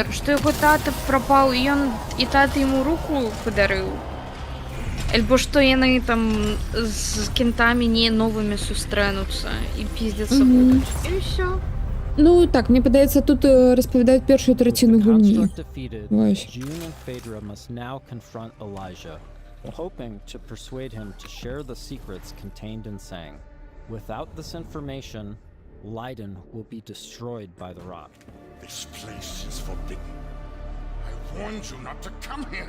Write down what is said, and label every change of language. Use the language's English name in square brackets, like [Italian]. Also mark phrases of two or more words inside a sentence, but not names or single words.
[Belarusian] Што яго тата прапаў, і тата яму руку падарыў? Альбо што яны там з кентамі не новымі сустрэнуцца і піздзяцца будуць. І ўсё. Ну, так, мне падаецца, тут распавядаюць першую траціну гульні. Вось. [English] June and Phaedra must now confront Elijah, hoping to persuade him to share the secrets contained in Sang. Without this information, Leiden will be destroyed by the rot. This place is forbidden. I warned you not to come here.